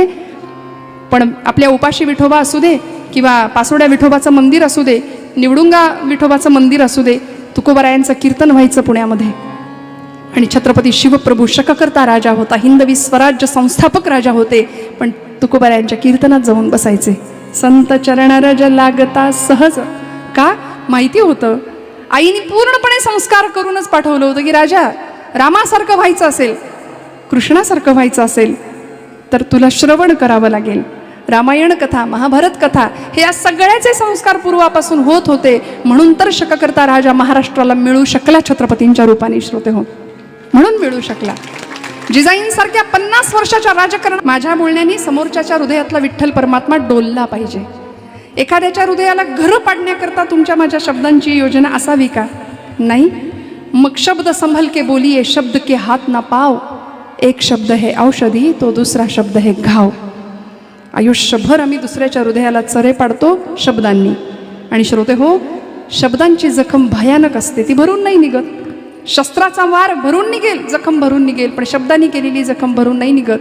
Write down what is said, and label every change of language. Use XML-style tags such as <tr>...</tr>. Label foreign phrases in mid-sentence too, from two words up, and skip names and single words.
<mr>पण आपल्या उपाशी विठोबा असू दे किंवा पासोड्या विठोबाचं मंदिर असू दे, निवडुंगा विठोबाचं मंदिर असू दे, तुकोबारायांचं कीर्तन व्हायचं पुण्यामध्ये. आणि छत्रपती शिवप्रभू शककर्ता राजा होता, हिंदवी स्वराज्य संस्थापक राजा होते, पण तुकोबारायांच्या कीर्तनात जाऊन बसायचे. संत चरण रज लागता सहज. का? माहिती होतं, आईने पूर्णपणे संस्कार करूनच पाठवलं होतं की राजा, रामासारखं व्हायचं असेल, कृष्णासारखं व्हायचं असेल तर तुला श्रवण करावं लागेल. रामायण कथा, महाभारत कथा, हे या सगळ्याचे संस्कार पूर्वापासून होत होते. म्हणून तर शककर्ता राजा महाराष्ट्राला मिळू शकला छत्रपतींच्या रूपाने. श्रोते हो, म्हणून मिळू शकला. जिजाईंसारख्या 50 वर्षाच्या राजकारण माझ्या बोलण्याने समोरच्याच्या हृदयातला विठ्ठल परमात्मा डोलला पाहिजे. एखाद्याच्या हृदयाला घर पाडण्याकरता तुमच्या माझ्या शब्दांची योजना असावी का? नाही.</mr> <hi>मग शब्द संभल के बोलिये, शब्द के हाथ ना पाव. एक शब्द है औषधी, तो दुसरा शब्द है घाव.</hi> <mr>आयुष्यभर आम्ही दुसऱ्याच्या हृदयाला चरे पाडतो शब्दांनी. आणि श्रोते हो, शब्दांची जखम भयानक असते, ती भरून नाही निघत. शस्त्राचा वार भरून निघेल, जखम भरून निघेल, पण शब्दांनी केलेली जखम भरून नाही निघत.</mr>